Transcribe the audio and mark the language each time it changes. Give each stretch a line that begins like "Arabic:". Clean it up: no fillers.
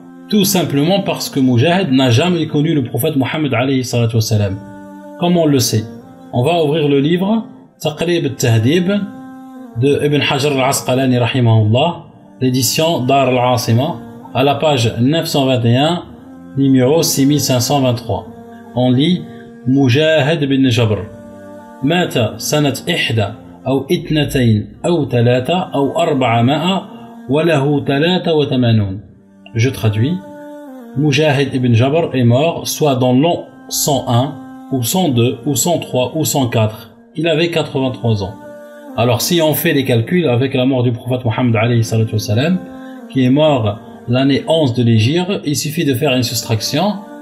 French: Tout simplement parce que Mujahid n'a jamais connu le prophète Mohammed alayhi salatu wassalam. Comme on le sait. On va ouvrir le livre Taqrib al-Tahdib de Ibn Hajar al-Asqalani rahimahullah, l'édition Dar al-Asima, à la page 921, numéro 6523. On lit
Arabic: مجاهد بن جبر مات سنة 1 أو 2 أو 3 أو 400 وله 83.
French: Je traduis. Mujahid ibn Jabr est mort soit dans l'an 101 ou 102 ou 103 ou 104. Il avait 83 ans. Alors si on fait les calculs avec la mort du prophète Mohammed alayhi salatu wassalam, qui est mort l'année 11 de l'Hégire, il suffit de faire une soustraction.